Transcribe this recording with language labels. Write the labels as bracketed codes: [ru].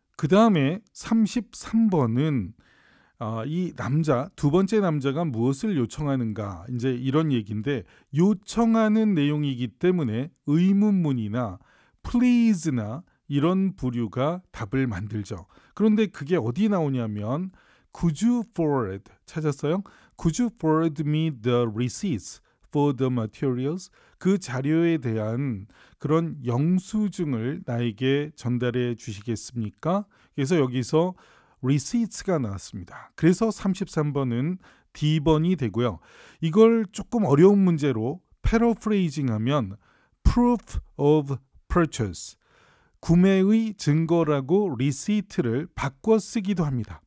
[ko] 그 다음에 33번은 이 남자, 두 번째 남자가 무엇을 요청하는가 이제 이런 얘기인데 요청하는 내용이기 때문에 의문문이나 please나 이런 부류가 답을 만들죠. 그런데 그게 어디 나오냐면 [en] Could you forward [ko] 찾았어요? [en] Could you forward me the receipts for the materials? [ko] 그 자료에 대한 그런 영수증을 나에게 전달해 주시겠습니까? 그래서 여기서 receipts가 나왔습니다. 그래서 33번은 D번이 되고요. 이걸 조금 어려운 문제로 paraphrasing 하면 [en] proof of purchase, [ko] 구매의 증거라고 receipt를 바꿔 쓰기도 합니다.